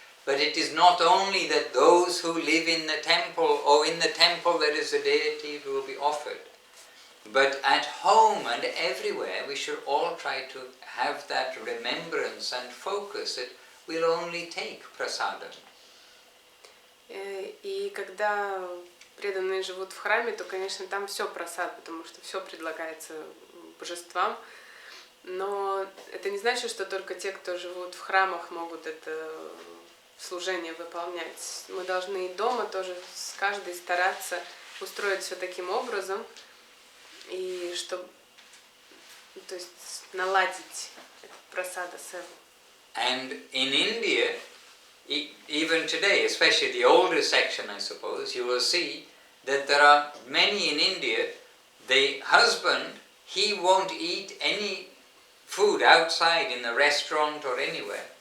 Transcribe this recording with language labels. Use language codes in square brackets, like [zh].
[en] But it is not only that those who live in the temple, or in the temple there is a deity who will be offered. But at home and everywhere we should all try to have that remembrance and focus that we'll only take prasadam. [ru] И когда преданные живут в храме, то, конечно, там все просад, потому что все предлагается божествам. Но это не значит, что только те, кто живут в храмах, могут это служение выполнять. Мы должны и дома тоже с каждой стараться устроить все таким образом, и чтобы, то есть, наладить этот прасада севу. [en] And in India, even today, especially the older section, I suppose, you will see that there are many in India, the husband, he won't eat any food outside in a restaurant or anywhere.